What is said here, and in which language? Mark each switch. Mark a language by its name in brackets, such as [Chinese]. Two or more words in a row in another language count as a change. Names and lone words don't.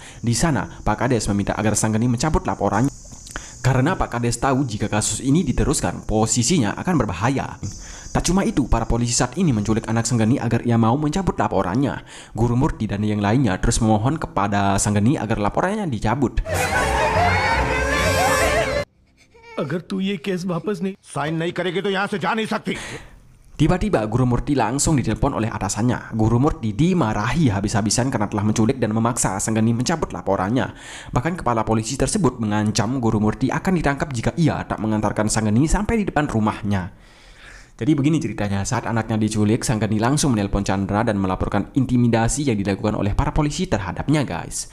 [Indonesian] Di sana, Pak Kades meminta agar Sanggeni mencabut laporannya. Karena Pak Kades tahu jika kasus ini diteruskan, posisinya akan berbahaya. Tak cuma itu, para polisi saat ini menculik anak Sanggeni agar ia mau mencabut laporannya. Guru Murti dan yang lainnya terus memohon kepada Sanggeni agar laporannya dicabut. [Hindi] अगर तू ये केस वापस नहीं साइन नहीं करेगी तो यहाँ से जा नहीं सकती [Indonesian] Tiba-tiba Guru Murti langsung ditelepon oleh atasannya. Guru Murti dimarahi habis-habisan karena telah menculik dan memaksa Sanggeni mencabut laporannya. Bahkan kepala polisi tersebut mengancam Guru Murti akan ditangkap jika ia tak mengantarkan Sanggeni sampai di depan rumahnya. Jadi begini ceritanya, saat anaknya diculik, Sanggeni langsung menelpon Chandra dan melaporkan intimidasi yang dilakukan oleh para polisi terhadapnya guys.